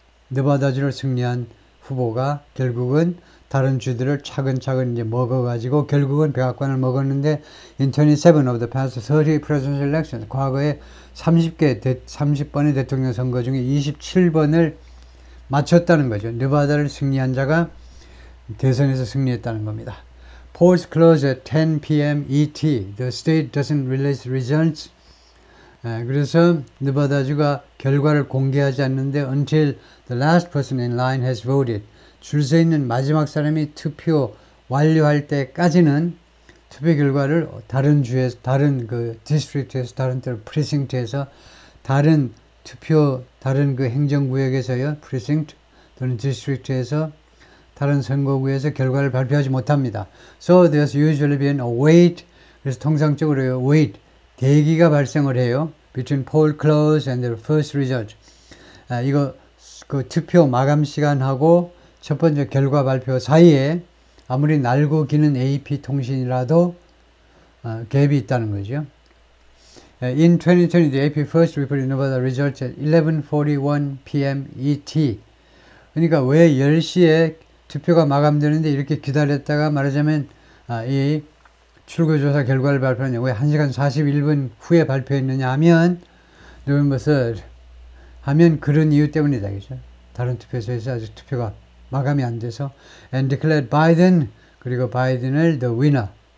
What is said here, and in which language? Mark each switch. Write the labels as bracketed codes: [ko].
[ko] 네바다주를 승리한 후보가 결국은 다른 주들을 차근차근 이제 먹어가지고 결국은 백악관을 먹었는데 [en] in 27 of the past 30 presidential elections [ko] 과거에 30번의 대통령 선거 중에 27번을 맞췄다는 거죠. 네바다를 승리한 자가 대선에서 승리했다는 겁니다. [en] Polls close at 10 p.m. ET. The state doesn't release results. [ko] 그래서 네바다주가 결과를 공개하지 않는데 [en] until the last person in line has voted. [ko] 줄 서 있는 마지막 사람이 투표 완료할 때까지는 투표 결과를 다른 주에서, 다른 그 디스트릭트에서, 다른 프리싱트에서, 다른 그 행정구역에서요, 프리싱트 또는 디스트릭트에서, 다른 선거구에서 결과를 발표하지 못합니다. [en] So there's usually been a wait. [ko] 그래서 통상적으로요, wait. 대기가 발생을 해요. [en] Between poll close and the first result. [ko] 이거 그 투표 마감 시간하고 첫 번째 결과 발표 사이에 아무리 날고 기는 AP 통신이라도 갭이 있다는 거죠. [en] In 2020, the AP first reported Nevada results at 11:41 p.m. ET. [ko] 그러니까 왜 10시에 투표가 마감되는데 이렇게 기다렸다가 말하자면 이 출구조사 결과를 발표하냐 왜 1시간 41분 후에 발표했느냐 하면 [en] November 3rd [ko] 하면 그런 이유 때문이다. 그죠? 다른 투표소에서 아직 투표가 마감이 안 돼서 [en] and declared Biden [ko] 그리고 바이든을 [en] the winner.